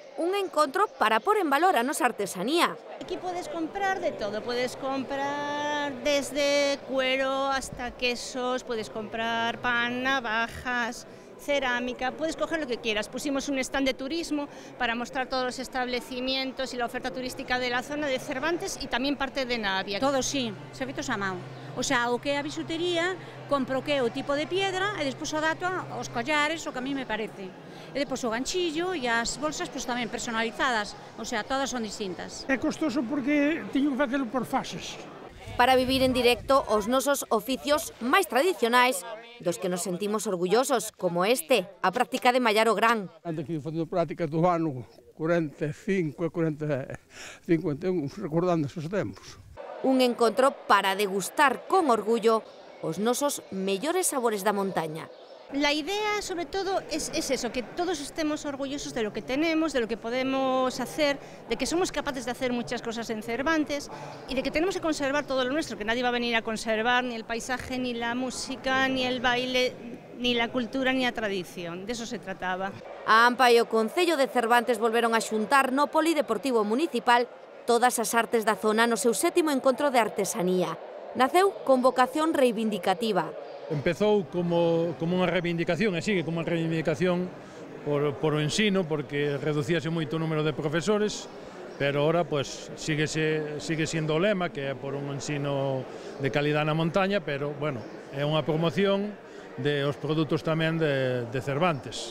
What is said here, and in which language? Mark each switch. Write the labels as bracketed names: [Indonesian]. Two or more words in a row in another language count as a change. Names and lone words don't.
[Galician] un encontro para pôr en valor a nosa artesanía. [Spanish] Aquí puedes comprar de todo, puedes comprar desde cuero hasta quesos, puedes comprar pan, navajas, cerámica, puedes coger lo que quieras. Pusimos un stand de turismo para mostrar todos los establecimientos y la oferta turística de la zona de Cervantes y [Galician] tamén parte de Navia. Todo sí, servizos a mão. O sea, o que é a bisutería, compro o que é o tipo de piedra e despois o dato aos collares, o que a mí me parece. E despois o ganchillo e as bolsas pois tamén personalizadas, o sea, todas son distintas. É costoso porque teño que facelo por fases. Para vivir en directo os nosos oficios máis tradicionais, dos que nos sentimos orgullosos, como este, a práctica de mallar o gran. Ando aquí facendo prácticas do ano 45 e 51, recordando esos tempos. Un encontro para degustar con orgullo os nosos mellores sabores da montaña. [Spanish] La idea, sobre todo, es eso, que todos estemos orgullosos de lo que tenemos, de lo que podemos hacer, de que somos capaces de hacer muchas cosas en Cervantes y de que tenemos que conservar todo lo nuestro, que nadie va a venir a conservar ni el paisaje, ni la música, ni el baile, ni la cultura, ni a tradición. De eso se trataba. [Galician] A AMPA e o Concello de Cervantes volveron a xuntar no Polideportivo Municipal todas as artes da zona no seu 7º encontro de artesanía. Naceu con vocación reivindicativa. Empezou como unha reivindicación e sigue como unha reivindicación por o ensino, porque reducíase moito o número de profesores, pero ahora pues, [Spanish] sigue siendo [Galician] o lema, que é por un ensino de calidad na montaña, pero bueno, é unha promoción dos produtos tamén de Cervantes.